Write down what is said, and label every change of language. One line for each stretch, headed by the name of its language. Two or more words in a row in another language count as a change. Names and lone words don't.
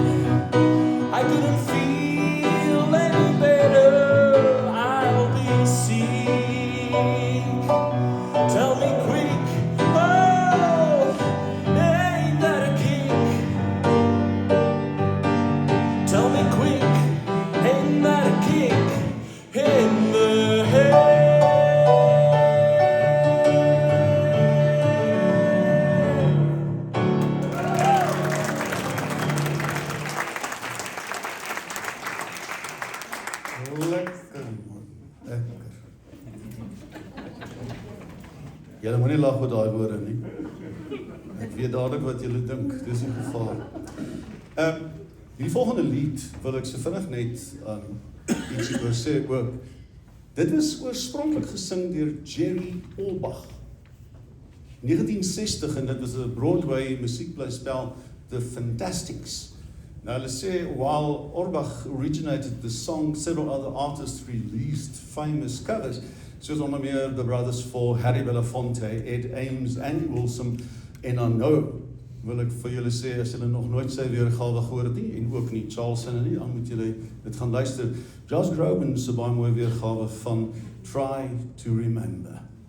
English: I couldn't feel any better, I'll be sick. Tell me quick, oh, ain't that a kick? Tell me quick, ain't that a kick in the head?
Afrikaans: Lekker man, lekker. Julle moenie lag met daai woorde nie. Ek weet dadelik wat julle dink, dis die gevaar. Die volgende lied wil ek so vinnig net ietsie oor sê ook. Dit is oorspronklik gesing deur Jerry Orbach. 1960 en dit was 'n Broadway musiekblyspel The Fantastics.
English: Now let's say, while Orbach originated the song, several other artists released famous covers,
Afrikaans: soos onder meer the Brothers Four, Harry Belafonte, Ed Ames, Andy Wilson, en dan nou wil ek vir julle sê, as julle nog nooit sy weergawe gehoor het nie, en ook nie Charles Sinne nie, dan moet julle dit gaan luister. Josh Groban se baie mooi weergawe van Try to Remember.